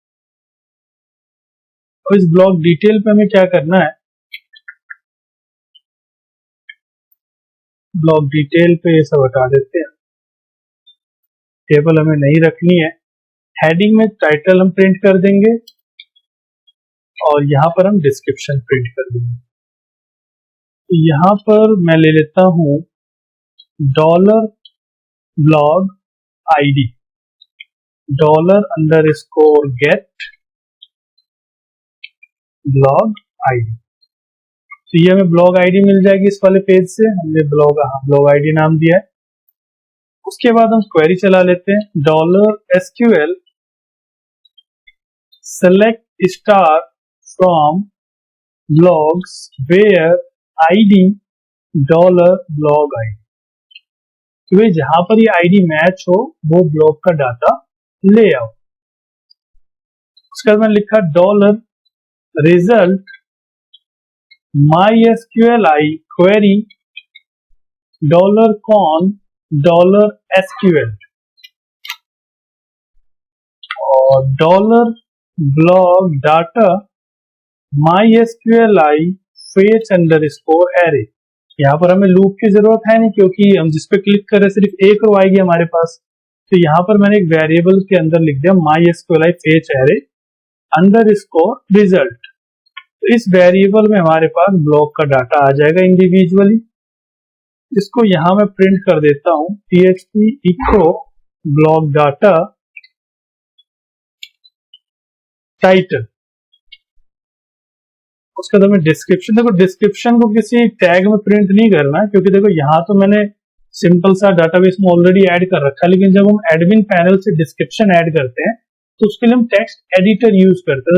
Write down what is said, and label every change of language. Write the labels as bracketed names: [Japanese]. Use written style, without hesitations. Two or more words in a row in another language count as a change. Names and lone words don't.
[Hindi] और इस [English] blog detail [Hindi] पे हमें क्या करना है, [English] blog detail [Hindi] पे ये सब हटा देते हैं, टेबल हमें नहीं रखनी है। हेडिंग में टाइटल हम प्रिंट कर देंगे और यहां पर हम डिस्क्रिप्शन प्रिंट कर देंगे। तो यहां पर मैं ले लेता हूं [English] $blog id $_get blog id। [Hindi] तो ये हमें [English] blog ID [Hindi] मिल जाएगी इस वाले पेज से, हमने [English] blog ID [Hindi] नाम दिया है। उसके बाद हम क्वेरी चला लेते हैं [English] $SQL select star from blogs where id $blog id, [Hindi] तो भाई जहां पर ये आईडी मैच हो वो ब्लॉग का डाटा ले आओ। उसके बाद मैंने लिखा [English] $result MySQLi query $con $SQL [Hindi] और [English] $blog data MySQLi fetch underscore array। [Hindi] यहाँ पर हमें लूप की जरूरत है नहीं, क्योंकि हम जिस पे क्लिक करें सिर्फ एक रो आएगी हमारे पास, तो यहाँ पर मैंने एक वेरिएबल के अंदर लिख दिया [English] MySQLi fetch array underscore result। [Hindi] तो इस वेरिएबल में हमारे पास ब्लॉक का डाटा आ जाएगा इंडिविजुअली। इसको यहाँ मैं प्रिंट कर देता हूँ [English] php echo block data title. [Hindi] उसका तो मैं डिस्क्रिप्शन, देखो डिस्क्रिप्शन को किसी टैग में प्रिंट नहीं करना, क्योंकि देखो यहाँ तो मैंने सिंपल सा डाटाबेस में [English] already add [Hindi] कर रखा है, लेकिन जब हम [English] admin panel [Hindi] से डिस्क्रिप्शन ऐड करते हैं तो उसके लिए हम [English] text editor use [Hindi] करते हैं।